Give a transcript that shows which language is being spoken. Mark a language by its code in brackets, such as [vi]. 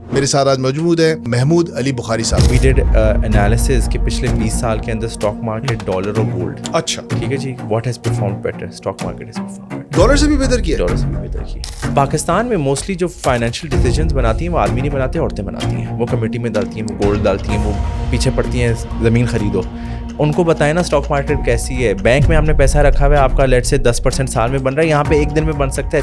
[ur] میرے ساتھ آج موجود ہیں محمود علی بخاری صاحب. [en] We did analysis [ur] کہ پچھلے 20 سال کے اندر اسٹاک مارکیٹ ڈالر اور گولڈ. اچھا ٹھیک ہے جی. [en] What has performed better? Stock market has performed better. [ur] Dollar سے بھی بہتر کیا. ڈالر سے بھی بہتر کی. پاکستان میں موسٹلی جو فائنینشیل ڈیسیجنس بناتی ہیں وہ آدمی نہیں بناتے, عورتیں بناتی ہیں. وہ کمیٹی میں ڈالتی ہیں, وہ گولڈ ڈالتی ہیں, وہ پیچھے پڑتی ہیں زمین خریدو. ان کو بتائیں نا اسٹاک مارکیٹ کیسی ہے. بینک میں ہم نے پیسہ رکھا ہوا ہے, آپ کا لیٹ سے 10% سال میں بن رہا ہے, یہاں پہ ایک دن میں بن سکتا ہے.